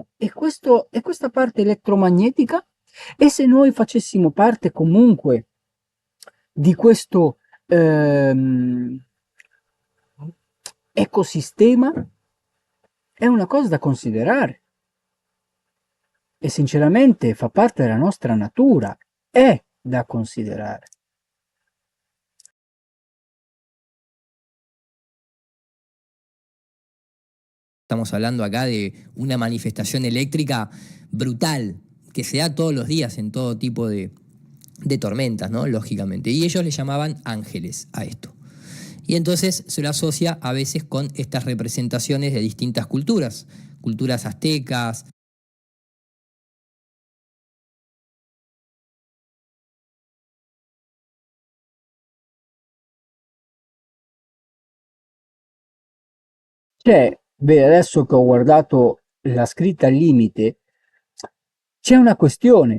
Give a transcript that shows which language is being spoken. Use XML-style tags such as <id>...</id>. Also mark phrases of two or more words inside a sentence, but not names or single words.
<it>E questa parte elettromagnetica, e se noi facessimo parte comunque di questo ecosistema, è una cosa da considerare e sinceramente fa parte della nostra natura, è da considerare.</it> <es>Estamos hablando acá de una manifestación eléctrica brutal que se da todos los días en todo tipo de tormentas, ¿no? Lógicamente. Y ellos le llamaban ángeles a esto. Y entonces se lo asocia a veces con estas representaciones de distintas culturas, culturas aztecas.</es> <it>Beh, adesso che ho guardato la scritta al limite, c'è una questione.</it>